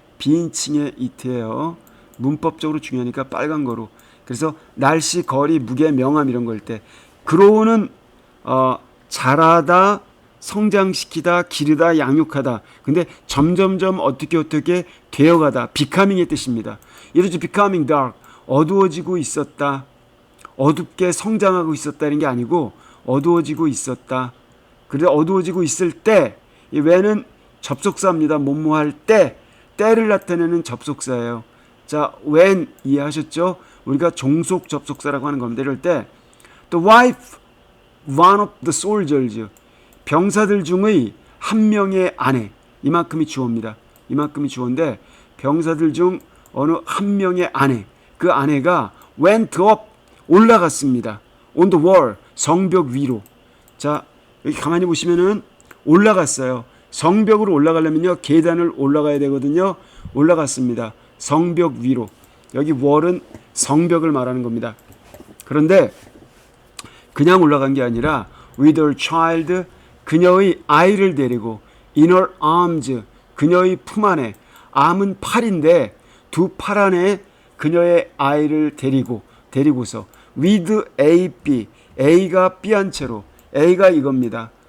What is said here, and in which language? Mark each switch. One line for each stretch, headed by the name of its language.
Korean: 비인칭의 it예요. 문법적으로 중요하니까 빨간 거로. 그래서 날씨, 거리, 무게, 명암 이런 걸 때, grow는 자라다, 성장시키다, 기르다, 양육하다. 근데 점점점 어떻게 되어가다, becoming의 뜻입니다.
English: It was becoming dark,
Korean: 어두워지고 있었다. 어둡게 성장하고 있었다 이런 게 아니고 어두워지고 있었다. 그래 어두워지고 있을 때, 이 when은 접속사입니다. 뭐뭐 할 때, 때를 나타내는 접속사예요. 자, when 이해하셨죠? 우리가 종속 접속사라고 하는 겁니다. 이럴 때
English: the wife one of the soldiers
Korean: 병사들 중의 한 명의 아내 이만큼이 주어입니다. 이만큼이 주어인데 병사들 중 어느 한 명의 아내 그 아내가
English: went up
Korean: 올라갔습니다.
English: on the wall
Korean: 성벽 위로. 자, 여기 가만히 보시면은 올라갔어요. 성벽으로 올라가려면요 계단을 올라가야 되거든요. 올라갔습니다. 성벽 위로. 여기 wall은 성벽을 말하는 겁니다. 그런데 그냥 올라간 게 아니라
English: with her child
Korean: 그녀의 아이를 데리고
English: in her arms
Korean: 그녀의 품 안에 arm은 팔인데 두 팔 안에 그녀의 아이를 데리고서 with A, B A가 B한 채로 A가 이겁니다.